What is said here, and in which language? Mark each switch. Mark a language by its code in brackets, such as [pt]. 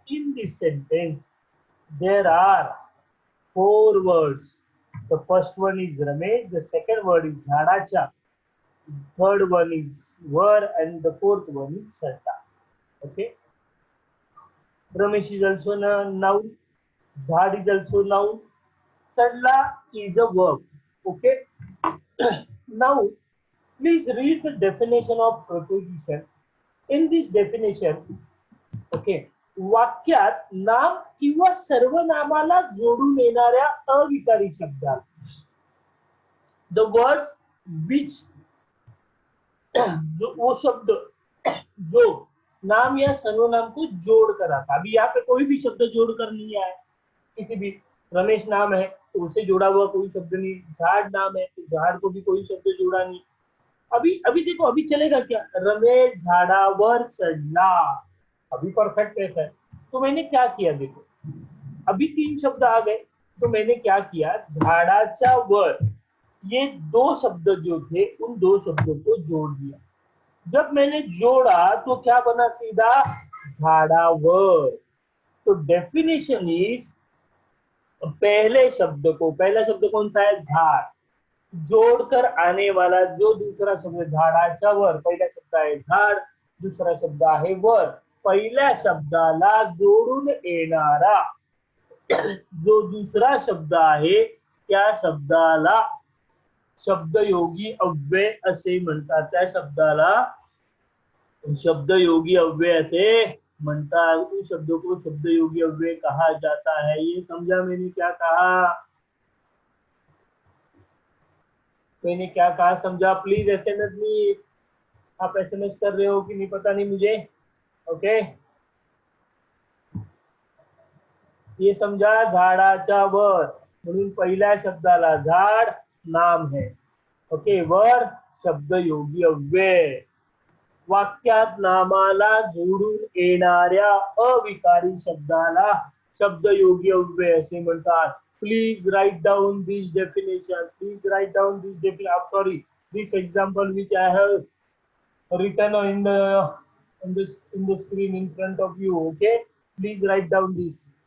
[en] In this sentence there are four words. The first one is Ramesh, the second word is Zhadacha, third one is Var, and the fourth one is Sarta. Okay. Ramesh is also a noun. Zhad is also noun. Sadla is a verb. Okay. Now, please read the definition of preposition. In this definition, [hi] okay, [mr] वाक्यात नाम किंवा सर्वनामाला जोडून येणाऱ्या अविकारी शब्दात [en] the words which, [hi] जो वो शब्द जो नाम या सर्वनाम को जोड़ कर आता. अभी यहाँ पे कोई भी शब्द जोड़कर नहीं आया. किसी भी, रमेश नाम है तो उसे जोड़ा हुआ कोई शब्द नहीं. झाड़ नाम है तो झाड़ को भी कोई शब्द जोड़ा नहीं. अभी अभी देखो, अभी चलेगा क्या? [mr] रमेश झाडावर चढला. [hi] अभी परफेक्ट है. तो मैंने क्या किया, देखो अभी तीन शब्द आ गए. तो मैंने क्या किया, झाडाच्या वर ये दो शब्द जो थे उन दो शब्दों को जोड़ दिया. जब मैंने जोड़ा तो क्या बना, सीधा झाडावर. तो डेफिनेशन इज, पहले शब्द को, पहला शब्द कौन सा है, झाड़, जोड़कर आने वाला जो दूसरा शब्द, झाडाच्या वर. [mr] पहिला शब्द आहे झाड, दुसरा शब्द आहे वर. पहिल्या शब्दाला जोडून येणारा जो दुसरा शब्द आहे त्या शब्दाला शब्दयोगी अव्यय असे म्हणतात. त्या शब्दाला शब्दयोगी अव्यय असे म्हणतात. [hi] उस शब्द को शब्दयोगी अव्यय कहा जाता है. ये समझा मैंने क्या कहा? मैंने क्या कहा समझा? [en] Please SMS me. [hi] आप एसएमएस कर रहे हो कि नहीं पता नहीं मुझे. ओके, ये समझा, [mr] झाडाच्या वर म्हणून पहिल्या शब्दाला [hi] झाड नाम है. [mr] ओके, वर शब्दयोगी अव्यय. वाक्यात नामाला जोडून येणाऱ्या अविकारी शब्दाला शब्दयोगी अव्यय असे म्हणतात. [en] Please write down this definition. Please write down this definition. Sorry, this example which I have written in the screen in front of you. Okay, please write down this.